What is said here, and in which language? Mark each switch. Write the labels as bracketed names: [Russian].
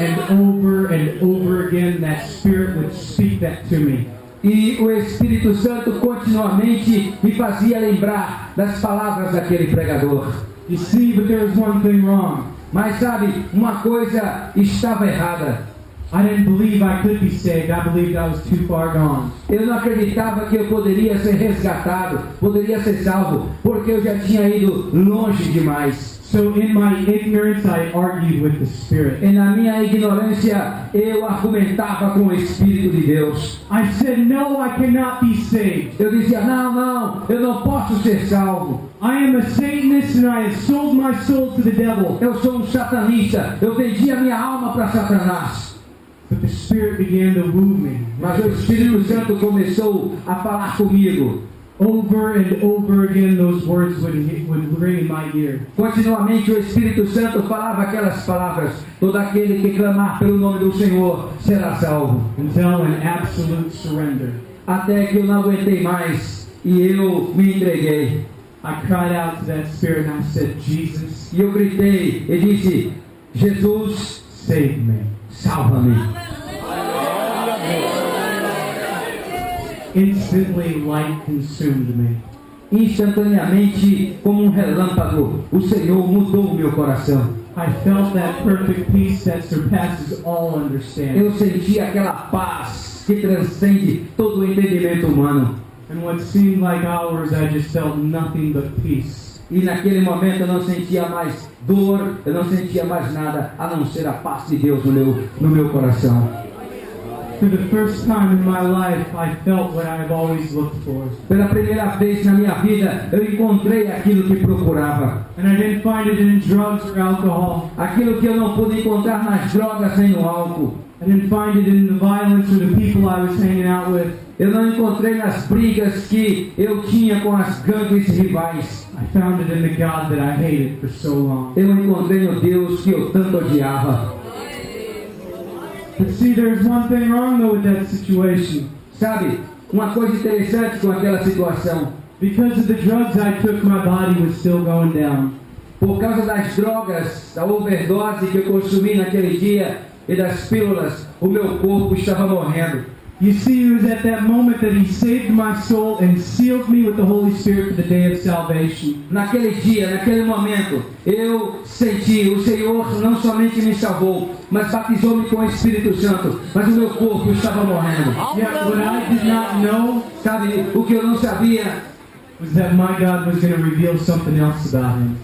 [English] Over and over again, that Spirit would speak that to me. [Portuguese] E o Espírito Santo continuamente me fazia lembrar das palavras daquele pregador. [English] You see, but there was one thing wrong. [Portuguese] Mas sabe, uma coisa estava errada. [English] I didn't believe I could be saved. I believed I was too far gone. [Portuguese] Eu não acreditava que eu poderia ser resgatado, poderia ser salvo, porque eu já tinha ido longe demais. [English] So in my ignorance, I argued with the Spirit. [Portuguese] E na minha ignorância, eu argumentava com o Espírito de Deus. [English] I said, no, I cannot be saved. [Portuguese] Eu dizia: não, eu não posso ser salvo. [English] I am a Satanist and I have sold my soul to the devil. [Portuguese] Eu sou um satanista, eu vendi a minha alma para Satanás. [English] But the Spirit began to woo me. [Portuguese] Mas o Espírito Santo começou a falar comigo. [English] Over and over again, those words would ring in my ear. [Portuguese] Continuamente o Espírito Santo falava aquelas palavras: todo aquele que clamar pelo nome do Senhor será salvo. [English] Until an absolute surrender. [Portuguese] Até que eu não aguentei mais e eu me entreguei. [English] I cried out to that Spirit and I said, Jesus, [Portuguese] E eu gritei e disse: Jesus, [English] save me. [Portuguese] salva-me. [English] Instantly, light consumed me. [Portuguese] Instantaneamente, como relâmpago, o Senhor mudou o meu coração. [English] I felt that perfect peace that surpasses all understanding. [Portuguese] Eu senti aquela paz que transcende todo o entendimento humano. [English] And what seemed like hours, I just felt nothing but peace. [Portuguese] E naquele momento eu não sentia mais dor, eu não sentia mais nada a não ser a paz de Deus no meu coração. [English] For the first time in my life, I felt what I've always looked for. [Portuguese] Pela primeira vez na minha vida, eu encontrei aquilo que procurava. [English] And I didn't find it in drugs or alcohol. [Portuguese] Aquilo que eu não pude encontrar nas drogas nem no álcool. [English] I didn't find it in the violence or the people I was hanging out with. [Portuguese] Eu não encontrei nas brigas que eu tinha com as gangues rivais. [English] I found it in the God that I hated for so long. [Portuguese] Eu encontrei no Deus que eu tanto odiava. [English] But see, there's one thing wrong though with that situation. [Portuguese] Sabe, uma coisa interessante com aquela situação. [English] Because of the drugs I took, my body was still going down. [Portuguese] Por causa das drogas, da overdose que eu consumi naquele dia e das pílulas, o meu corpo estava morrendo. [English] You see, it was at that moment that He saved my soul and sealed me with the Holy Spirit for the day of salvation. [Portuguese] Naquele dia, naquele momento, eu senti, o Senhor não somente me salvou, mas batizou-me com o Espírito Santo, mas o meu corpo estava morrendo. [English] Yet what I did not know [Portuguese] Sabe, o que eu não sabia [English] was that my God was going to reveal something else about Him.